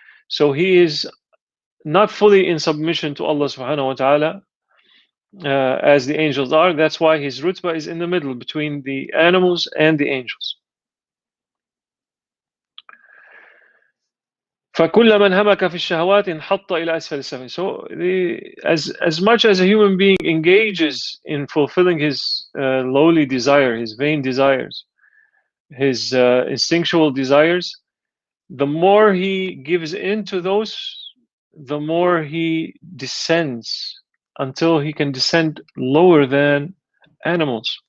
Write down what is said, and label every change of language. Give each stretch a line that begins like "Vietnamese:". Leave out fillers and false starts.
English: So he is not fully in submission to Allah subhanahu wa ta'ala as the angels are. That's why his rutbah is in the middle between the animals and the angels.
Arabic: فكل من همك في الشهوات انحط إلى أسفل السفل.
English: So as much as a human being engages in fulfilling his lowly desire, his vain desires, his instinctual desires, the more he gives into those, the more he descends until he can descend lower than animals.